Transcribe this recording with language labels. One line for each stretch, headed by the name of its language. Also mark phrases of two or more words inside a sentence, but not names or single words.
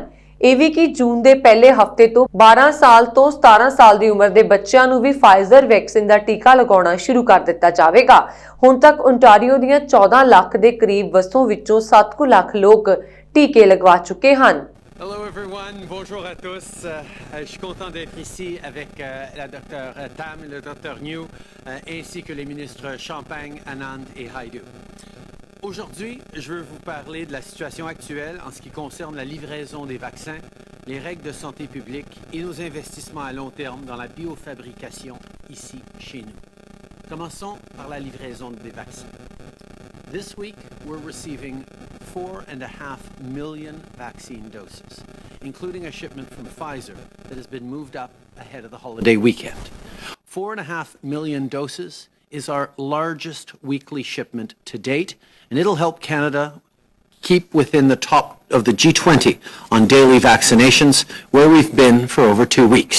Punjabi: ਇਹ ਵੀ ਕਿ ਜੂਨ ਦੇ ਪਹਿਲੇ ਹਫ਼ਤੇ ਤੋਂ 12 ਸਾਲ ਤੋਂ 17 ਸਾਲ ਦੀ ਉਮਰ ਦੇ ਬੱਚਿਆਂ ਨੂੰ ਵੀ ਫਾਈਜ਼ਰ ਵੈਕਸੀਨ ਦਾ ਟੀਕਾ ਲਗਾਉਣਾ ਸ਼ੁਰੂ ਕਰ ਦਿੱਤਾ ਜਾਵੇਗਾ। ਹੁਣ ਤੱਕ ਓਨਟਾਰੀਓ ਦੀਆਂ 14 ਲੱਖ ਦੇ ਕਰੀਬ ਵਸੋਂ ਵਿੱਚੋਂ 7 ਲੱਖ ਲੋਕ ਟੀਕੇ ਲਗਵਾ ਚੁੱਕੇ ਹਨ।
English: Hello everyone,
French: bonjour à tous. Je suis content d'être ici avec la docteure Tam, le docteur New, ainsi que les ministres Champagne, Anand et Haidu. Aujourd'hui, je veux vous parler de la situation actuelle en ce qui concerne la livraison des vaccins, les règles de santé publique et nos investissements à long terme dans la biofabrication ici chez nous. Commençons par la livraison des vaccins.
English: This week, we're receiving 4.5 million vaccine doses, including a shipment from Pfizer that has been moved up ahead of the holiday weekend. 4.5 million doses is our largest weekly shipment to date, and it'll help Canada keep within the top of the G20 on daily vaccinations, where we've been for over 2 weeks.